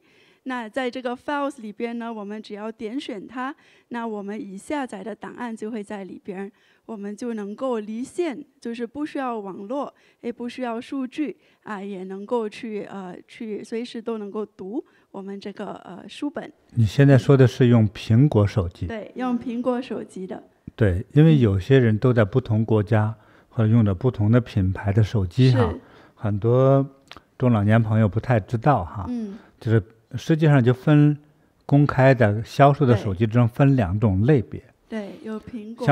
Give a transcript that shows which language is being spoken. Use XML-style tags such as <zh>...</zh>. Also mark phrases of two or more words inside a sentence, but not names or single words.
<zh>那在這個 Files 裡邊呢，我們只要點選它，那我們已下載的檔案就會在裡邊，我們就能夠離線，就是不需要網絡，也不需要數據也能夠去隨時都能夠讀我們這個書本。你現在說的是用蘋果手機？對，用蘋果手機的。对，因為有些人都在不同國家或者用着不同的品牌的手機哈，很多中老年朋友不太知道哈，就是實際上就分公開的銷售的手機中分2種類別。對，有蘋果。</zh>